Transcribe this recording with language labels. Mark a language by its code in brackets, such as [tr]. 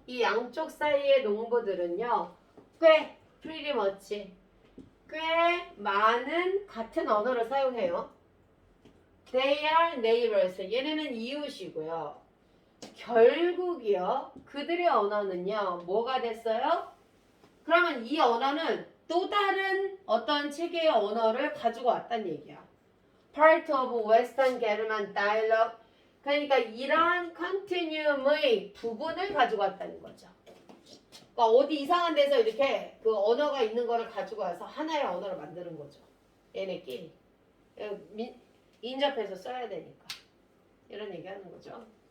[ko] 이 양쪽 사이의 농부들은요 꽤 [en] pretty much [ko] 꽤 많은 같은 언어를 사용해요. [en] They are neighbors. [ko] 얘네는 이웃이고요. 결국이요 그들의 언어는요 뭐가 됐어요? 그러면 이 언어는 또 다른 어떤 체계의 언어를 가지고 왔다는 얘기야. [en] Part of Western German dialogue. [ko] 그러니까 이러한 컨티뉴움의 부분을 가지고 왔다는 거죠. 그러니까 어디 이상한 데서 이렇게 그 언어가 있는 거를 가지고 와서 하나의 언어를 만드는 거죠. 얘네끼리. 인접해서 써야 되니까. 이런 얘기 하는 거죠.